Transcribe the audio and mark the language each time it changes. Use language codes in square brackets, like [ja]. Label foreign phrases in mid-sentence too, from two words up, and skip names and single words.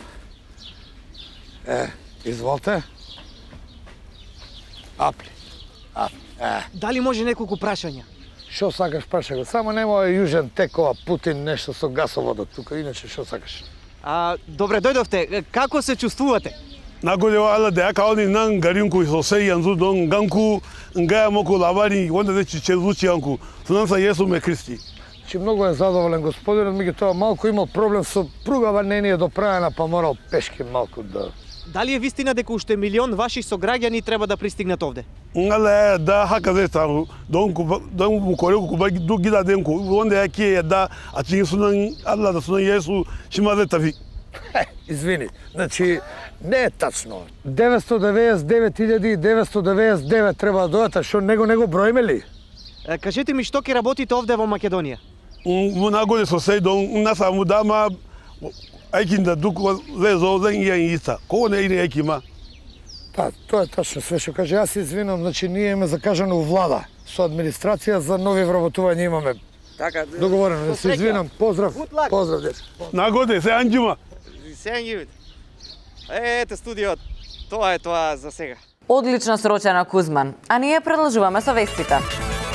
[mk] Изволте. Апли. Дали може неколку прашања? Шо сакаш, праша го. Само нема јужен текова Путин нешто со гасоводот тука, иначе шо сакаш? Добре дојдовте. Како се чувствувате? [ha] Na gode wa Allah da ya kawo ni nan garinku sosai yanzu don ganku in gaya muku labari wanda zai cice zuciyanku sunansa Yesu mai Kristi. [mk] Че многу е задоволен господинот, меѓутоа малку имал проблем со пругава, не ни е доправена, па морал пешки малку да... Дали е вистина дека уште милион ваши сограѓани треба да пристигнат овде? [ha] In Allah ya yarda haka zai samu don mu kore ku bar duk gidajenku wanda yake yadda a cikin sunan Allah da sunan Yesu shi ma zai tafi. [mk] Извини, значи не е тачно. 999.999 треба да дојдат, што него броиме ли? Кажете ми, што ќе работите овде во Македонија? [ha] Na gode sosai don na samu dama aikin da duk zai zo zan iya yi sa kowane irin aiki ma. [mk] Па, тоа е тачно све што каже. Јас се извинам, значи ние имаме закажано у влада со администрација за нови вработувања имаме. Така, договорено, се извинам. Поздрав. Поздрав, дечко. [ha] Na gode, sai an jima. [mk] Ете студиот. Тоа е тоа за сега. Одлична сроча на Кузман, а ние продолжуваме со вестите.